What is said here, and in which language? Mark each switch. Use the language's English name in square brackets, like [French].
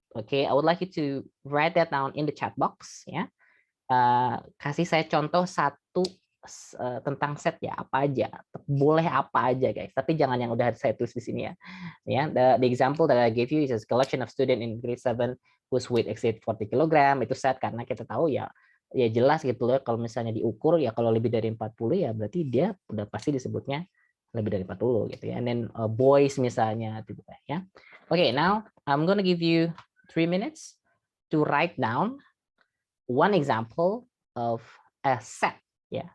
[English] Okay, I would like you to write that down in the chat box. [Indonesian] Ya, kasih saya contoh satu tentang set ya, apa aja, boleh apa aja guys, tapi jangan yang udah saya tulis di sini ya. [English] Ya, the example that I gave you is a collection of student in grade 7 whose weight exceed 40 kg. [Indonesian] Itu set karena kita tahu ya jelas gitu loh, kalau misalnya diukur ya kalau lebih dari 40 ya berarti dia udah pasti disebutnya lebih dari 40 gitu ya. [English] And then boys [Indonesian] misalnya gitu ya. [English] Okay, now I'm gonna give you 3 minutes to write down one example of a set ya.